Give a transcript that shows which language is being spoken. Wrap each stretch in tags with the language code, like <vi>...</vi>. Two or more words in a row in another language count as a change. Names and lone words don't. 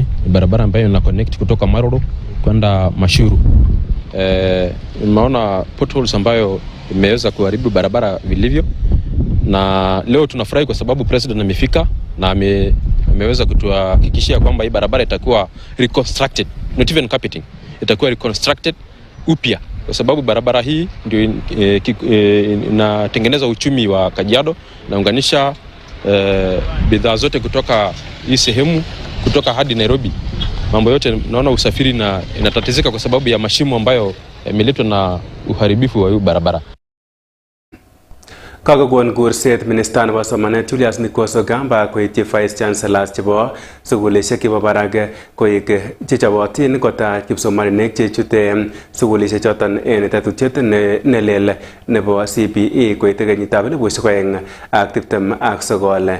<sw>Barabara ambayo ina connect kutoka Maroro kwenda Mashuru. Nimeona potholes ambayo imeweza kuharibu barabara vilivyo, na leo tunafurahi kwa sababu president amefika na ameweza kutuhakikishia kwamba hii barabara itakuwa reconstructed,</sw> <en>not even carpeting,</en> <sw>itakuwa reconstructed upya, kwa sababu barabara hii ndio inatengeneza uchumi wa Kajiado na unganisha bidhaa zote kutoka hii sehemu kutoka hadi Nairobi. Mambo yote naona usafiri na inatatizika kwa sababu ya mashimo ambayo yameletwa na uharibifu wa hii barabara.</sw> <kln>Kakokon kurset minister nebo somanet Julius Mikoso Gamba koityi</kln> <en>vice chancellors</en> <kln>chebo sukulishek chebo barak koik chechobotin kotach kipsomaninik chechute sukulishek choton en tetutiet nelel nebo CBE koite kenyitab 2029.</kln>